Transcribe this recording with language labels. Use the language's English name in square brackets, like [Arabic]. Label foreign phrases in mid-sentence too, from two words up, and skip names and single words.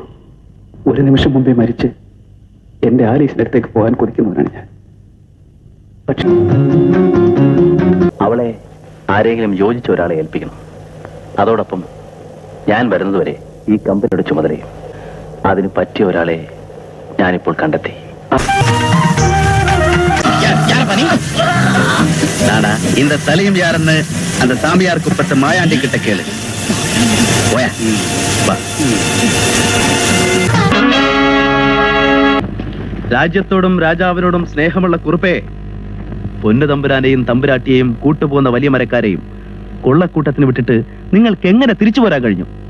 [Malayalam] ഒരു നിമിഷം മുമ്പേ മരിച്ച് എന്റെ ആലീസിന്റെ അടുത്തേക്ക് പോകാൻ കൊതിക്കുന്നവനാണ് ഞാൻ. പക്ഷെ അവളെ ആരെങ്കിലും യോജിച്ച ഒരാളെ ഏൽപ്പിക്കണം. അതോടൊപ്പം ഞാൻ വരുന്നതുവരെ ഈ കമ്പനിയുടെ ചുമതലയും. അതിന് പറ്റിയ ഒരാളെ ഞാനിപ്പോൾ കണ്ടെത്തി. [Tamil] நானா இந்த தலையும் யாருன்னு அந்த சாமியார் குப்பத்தை மாயாண்டி கிட்ட கேளு. [Malayalam] രാജ്യത്തോടും രാജാവിനോടും സ്നേഹമുള്ള കുറുപ്പേ, പൊന്നു തമ്പുരാനെയും തമ്പുരാട്ടിയെയും കൂട്ടുപോകുന്ന വലിയ മരക്കാരെയും കൊള്ളക്കൂട്ടത്തിന് വിട്ടിട്ട് നിങ്ങൾക്ക് എങ്ങനെ തിരിച്ചു പോരാൻ കഴിഞ്ഞു?